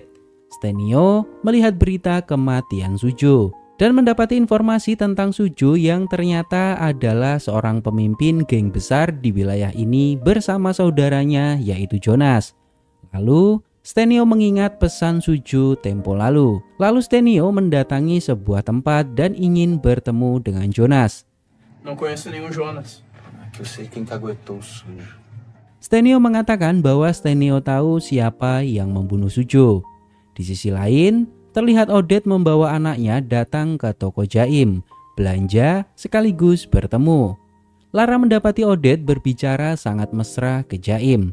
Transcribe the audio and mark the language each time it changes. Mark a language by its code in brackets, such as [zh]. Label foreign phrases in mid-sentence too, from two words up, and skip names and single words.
[id] Stenio melihat berita kematian Sujo dan mendapati informasi tentang Sujo yang ternyata adalah seorang pemimpin geng besar di wilayah ini bersama saudaranya yaitu Jonas. Lalu Stenio mengingat pesan Sujo tempo lalu. Lalu Stenio mendatangi sebuah tempat dan ingin bertemu dengan Jonas. [pt] Não conheço nenhum Jonas. Eu sei quem caguetou o Sujo. [id] Stenio mengatakan bahwa Stenio tahu siapa yang membunuh Sujo. Di sisi lain, terlihat Odette membawa anaknya datang ke toko Jaim, belanja sekaligus bertemu. Lara mendapati Odette berbicara sangat mesra ke Jaim.